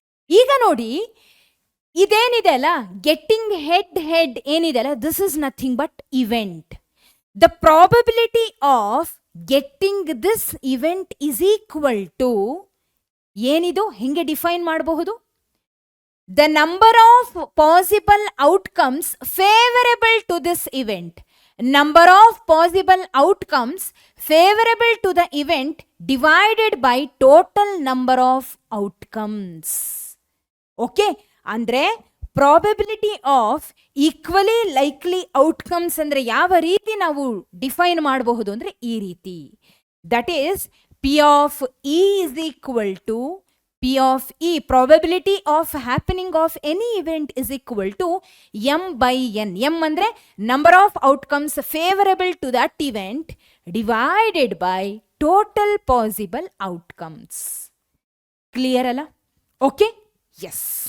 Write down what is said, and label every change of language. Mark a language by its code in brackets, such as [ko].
[kn] ಈಗ ನೋಡಿ, ಇದೇನಿದೆ ಅಲ್ಲ, ಗೆಟ್ಟಿಂಗ್ ಹೆಡ್ ಏನಿದೆ ಅಲ್ಲ, [en] This is nothing but event. The probability of getting this event is equal to [kn] ಏನಿದು? ಹೆಂಗೆ ಡಿಫೈನ್ ಮಾಡಬಹುದು? [en] The number of possible outcomes favorable to this event. Number of possible outcomes favorable to the event divided by total number of outcomes. Okay? [kn] ಅಂದ್ರೆ [en] probability of equally likely outcomes [kn] ಅಂದ್ರೆ ಯಾವ ರೀತಿ ನಾವು define ಮಾಡಬಹುದು ಅಂದ್ರೆ ಈ ರೀತಿ. [en] That is P of E is equal to P of E, probability of happening of any event is equal to M by N. M andre number of outcomes favorable to that event divided by total possible outcomes. Clear alla? Okay? Yes.